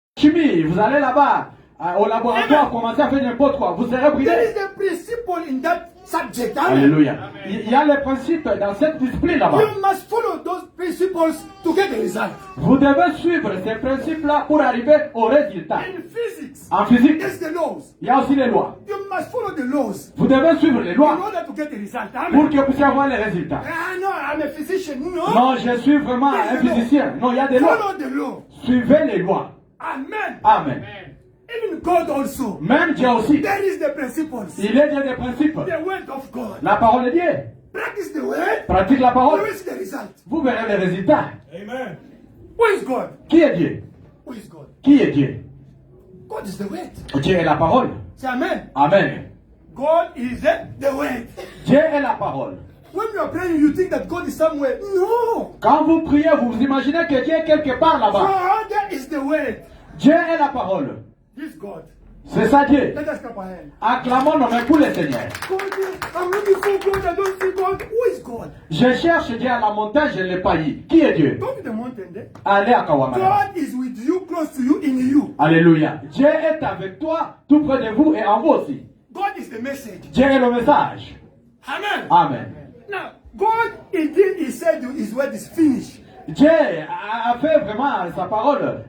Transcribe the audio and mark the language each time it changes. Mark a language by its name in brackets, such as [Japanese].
[French] chimie, vous allez là-bas, au laboratoire, commencer à faire n'importe quoi, vous serez brûlé. [English] There is a principle in that subject. Amen. Alléluia. [French] Il y a les principes dans cette discipline là-bas. [English] You must follow those principles to get the result. [French] Vous devez suivre ces principes-là pour arriver au résultat. [English] In physics, [French] En physique, [English] there's the laws. [French] il y a aussi les lois. [English] You must follow the laws [French] Vous devez suivre les [English] in [French] lois [English] order to get the result. [French] pour Amen. que vous puissiez avoir les résultats. [English] Ah no, I'm a physician. No. [French] Non, je suis vraiment un physicien. Non, il y a des lois. [English] Follow the law. [French] Suivez les lois. Amen. Amen. [English] Even God also. [French] Même Dieu aussi. [English] There is the principles. [French] Il est Dieu des principes. [English] The word of God. [French] La parole de Dieu. [English] Practice the word. [French] Pratique la [English] You [French] parole. [English] will see the result. [French] Vous verrez les résultats. Amen. [English] Who is God? [French] Qui est Dieu? [English] Who is God? [French] Qui est Dieu? [English] God is the word. [French] Dieu est la parole. [English] Say amen. Amen. God is the word. [French] Dieu est la parole. [English] When you are praying, you think that God is somewhere. No. [French] Quand vous priez, vous vous imaginez que Dieu est quelque part là-bas. [English] God is the word. [French] Dieu est la parole. [English] This God. [French] C'est ça Dieu. [English] Let us clap our hands. [French] Acclamons nos mains pour le Seigneur. [English] God, I'm looking for God. I don't see God. Who is God? [French] Je cherche Dieu à la montagne, je ne l'ai pas eu. Qui est Dieu? [English] Go to the mountain there. [French] Allez à Kawamara. [English] God is with you, close to you, in you. Alléluia. [French] Dieu est avec toi, tout près de vous et en vous aussi. [English] God is the message. [French] Dieu est le message. Amen. Amen. [English] Now, God, he said his word is finished. [French] Dieu a fait vraiment sa parole.